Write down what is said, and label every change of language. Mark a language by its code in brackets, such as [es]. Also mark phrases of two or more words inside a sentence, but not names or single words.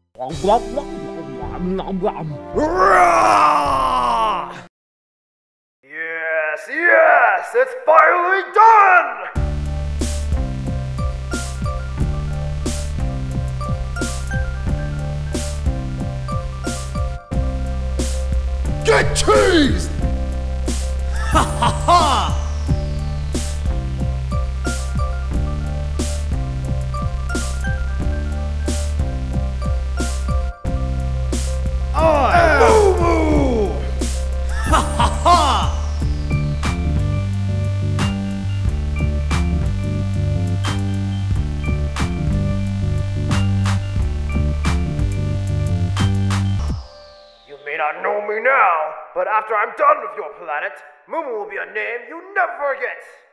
[en] Yes, yes, it's finally done! Get cheesed! Ha ha ha! Moo-moo! Ha ha ha! You may not know me now, but after I'm done with your planet, Moo-moo will be a name you never forget.